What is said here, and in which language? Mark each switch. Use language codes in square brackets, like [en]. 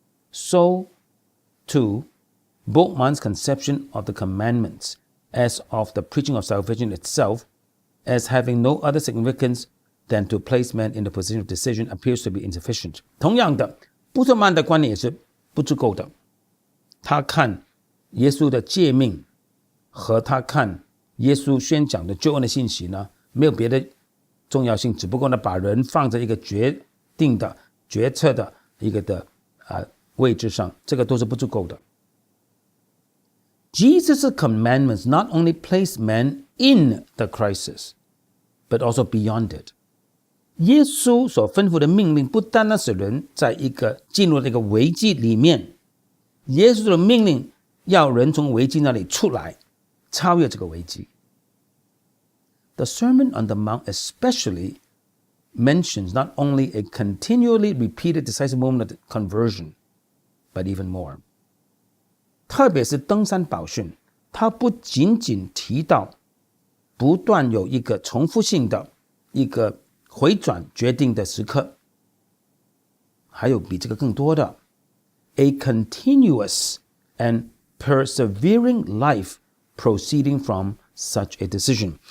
[en] So too both man's conception of the commandments as of the preaching of salvation itself as having no other significance than to place man in the position of decision appears to be insufficient。 [zh] 同样的，布特曼的观点也是不足够的。他看耶稣的诫命和他看耶稣宣讲的救恩的信息呢，没有别的重要性，只不过呢，把人放在一个决定的决策的一个的位置上，这个都是不足够的。 [en] Jesus' commandments not only place man in the crisis, but also beyond it。 [zh] 耶稣所吩咐的命令不单单使人在一个进入了一个危机里面，耶稣的命令要人从危机那里出来，超越这个危机。 [en] The Sermon on the Mount especially mentions not only a continually repeated decisive moment of conversion, but even more。 [zh] 特别是登山宝训，它不仅仅提到不断有一个重复性的一个回转决定的时刻，还有比这个更多的 [en] a continuous and persevering life proceeding from such a decision。